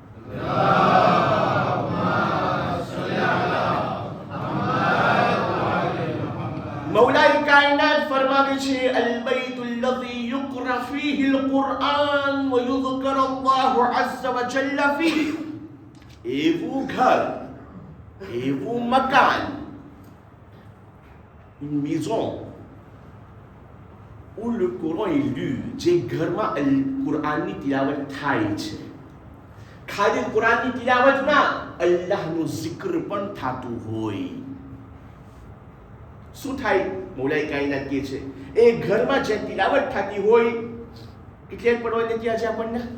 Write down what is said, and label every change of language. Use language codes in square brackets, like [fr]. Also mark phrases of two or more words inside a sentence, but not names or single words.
[gu] મૌલાએ કાયનાત ફરમાવે છે, [ar] البيت الذي يقرأ فيه القرآن ويذكر الله عز وجل فيه. [gu] એવું ઘર, એવું મકાન, [fr] une maison où le Coran est lu, [gu] જે ઘરમાં અલ કુરઆનની તિલાવત થાય છે. ખાલી કુરાનની તિલાવત ના, અલ્લાહનું zikr પણ થતું હોય. શું થાય? મૌલાએ કાયનાત કહે છે, એ ઘરમાં જે તિલાવત થતી હોય, કેટલી પડવાની હતી આજે આપણને?